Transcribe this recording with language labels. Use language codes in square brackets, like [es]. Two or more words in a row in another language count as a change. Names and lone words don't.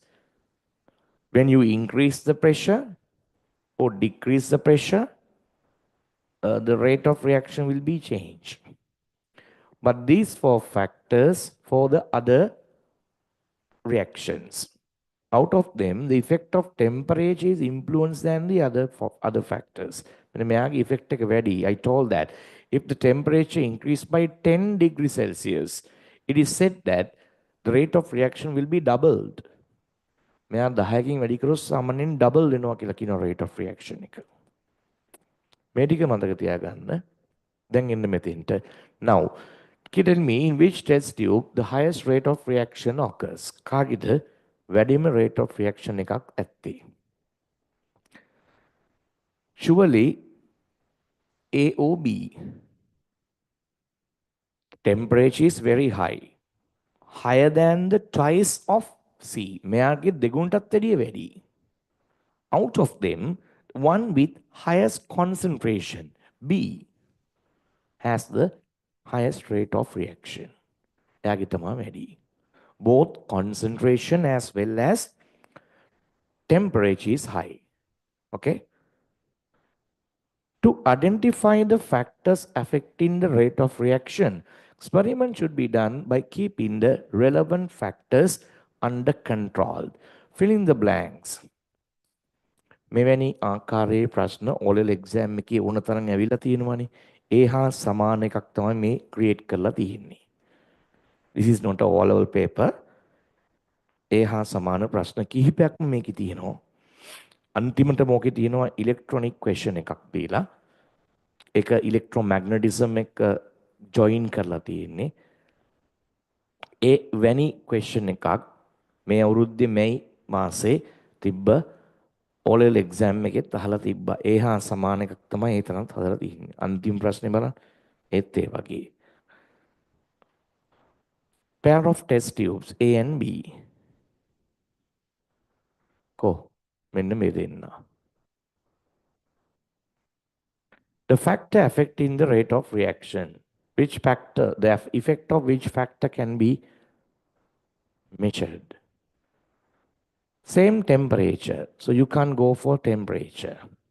[en] When you increase the pressure or decrease the pressure, the rate of reaction will be changed. But these four factors for the other reactions. Out of them, the effect of temperature is influenced than the other factors. [si] When මෙයාගේ effect එක වැඩි, [en] I told that if the temperature increased by 10 degrees Celsius, it is said that the rate of reaction will be doubled. [si] මෙයා 10කින් වැඩි කරොත් සාමාන්‍යයෙන් double වෙනවා කියලා කියන [en] rate of reaction [si] එක. මේ ටික මතක තියාගන්න. දැන් එන්න මෙතෙන්ට. [en] Now, tell me in which test tube the highest rate of reaction occurs. [si] කාගෙද වැඩිම [en] rate of reaction [si] එකක් ඇත්තේ? [en] Surely A or B. Temperature is very high. Higher than the twice of C. [si] මෙයාගේ දෙගුණටත් වැඩිය වැඩි. [en] Out of them, one with highest concentration, B, has the highest rate of reaction. [si] එයාගේ තමයි වැඩි. [en] Both concentration as well as temperature is high. Okay? To identify the factors affecting the rate of reaction, experiment should be done by keeping the relevant factors under control. Fill in the blanks. [si] මෙවැනි ආකාරයේ ප්‍රශ්න [en] O-level exam [si] එකේ ඕන තරම් ඇවිල්ලා තියෙනවානේ. ඒ හා සමාන එකක් තමයි මේ ක්‍රියේට් කරලා තියෙන්නේ. [en] This is not a O-level paper. [si] ඒ හා සමාන ප්‍රශ්න කිහිපයක්ම මේකේ තියෙනවා. අන්තිමට මොකේ තියෙනවා [en] electronic question [si] එකක් දීලා ඒක ඉලෙක්ට්‍රොමැග්නටිසම් එක ජොයින් කරලා තියෙන්නේ. ඒ වැනි ක්වෙස්චන් එකක් මේ අවුරුද්දේ මැයි මාසේ තිබ්බ [en] O-level exam [si] එකෙත් අහලා තිබ්බා. ඒ හා සමාන එකක් තමයි ඒ තරම්ත් හදලා තියෙන්නේ. අන්තිම ප්‍රශ්නේ බලන්න. ඒත් ඒ වගේ. [en] Pair of test tubes A and B. [si] කො මෙන්න මේ දෙන්න. [en] The factor affecting the rate of reaction. Which factor, the effect of which factor can be measured? Same temperature, so you can't go for temperature.